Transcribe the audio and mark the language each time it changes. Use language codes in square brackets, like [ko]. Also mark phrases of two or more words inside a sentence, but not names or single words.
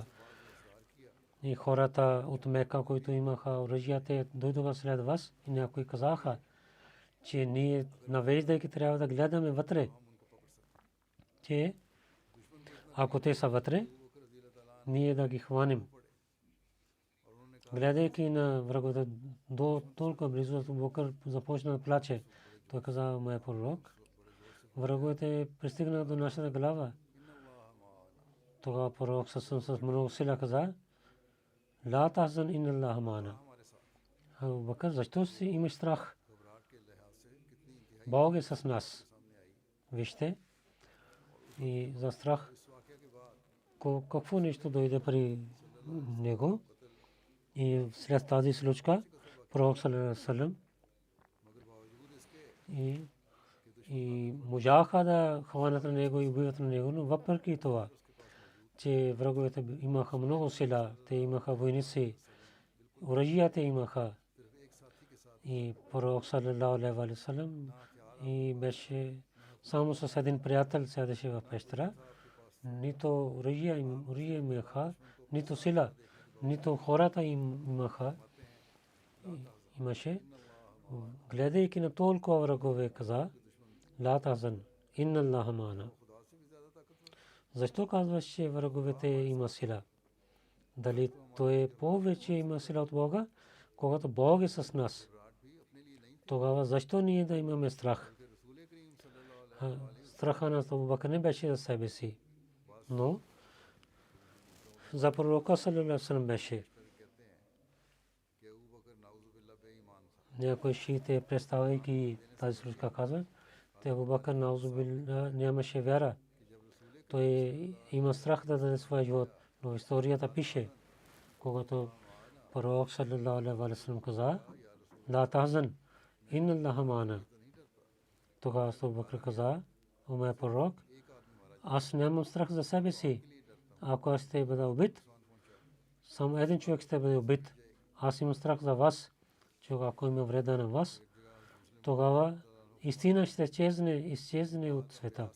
[bg] И хората от Мека, които имаха оръжия, те дойдоха след вас и някои казаха, че ние навеждайки трябва да гледаме вътре, че ако те са вътре, ние да ги хванем. Гледайки на враговете до толкова близо, Абу Бакър започна да плаче. Той каза, моя пророк, враговете пристигнаха до нашата глава. Тогава пророк с много сила каза, [ar] لا تحزن إن الله معنا. [bg] Абу Бакър, защо си имаш страх? Бог е с нас. Вижте, и за страх какво нещо дойде при него. И след тази случка пророк [ar] صلى الله عليه وسلم [bg] и можаха да хванат на него и убиват на него, но въпреки това, че враговете имаха много сила, те имаха войници, оръжията имаха. И пророк [ar] صلى الله عليه وسلم [bg] и беше само с един приятел седеше в пещера. Нито оръжия имаха, нито сила, нито хората имаха. Имаше. Гледайки на толкова врагове, каза, [ar] لا تحزن إن الله معنا. [bg] Защо казваш, че враговете има сила? Дали той повече има сила от Бога, когато Бог е с нас? Тогава защо ние да имаме страх? Страха на Абу Бакър не беше за себе си, но за пророка [ar] صلى الله عليه وسلم [bg] беше. Някои шиите, представяйки тази случка, казват, те Абу Бакър наузубилла нямаше вяра. той има страх да даде своя живот. Но историята пише, когато пророк [ar] صلى الله عليه وسلم [bg] каза: [ar] "لا تحزن، إن الله معنا." [bg] Тогава Абу Бакр каза: "О мой пророк, аз нямам страх за себе си. Ако аз ще бъда убит, само един човек ще бъде убит. Аз имам страх за вас, че ако има вреда на вас, тогава истина ще изчезне от света."